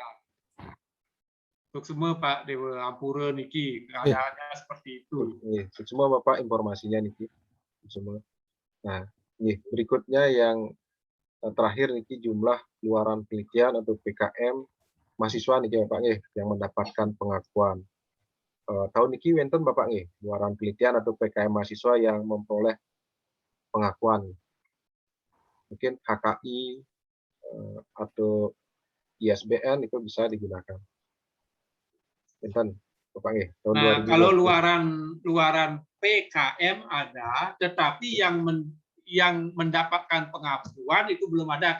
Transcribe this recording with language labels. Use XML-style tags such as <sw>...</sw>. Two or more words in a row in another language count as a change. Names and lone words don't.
<id>Untuk semua Pak Dewa Ampura niki keadaannya seperti itu. Semua Bapak informasinya niki. Semua. Nah, berikutnya yang terakhir niki jumlah luaran penelitian atau PKM mahasiswa niki Bapak yang mendapatkan pengakuan. Tahun</id> <ban>niki wenten</ban> <id>Bapak luaran penelitian atau PKM mahasiswa yang memperoleh pengakuan. Mungkin HKI atau ISBN itu bisa digunakan. Wenten Bapak tahun 2020. Kalau luaran PKM ada, tetapi yang mendapatkan pengakuan itu belum ada.</id>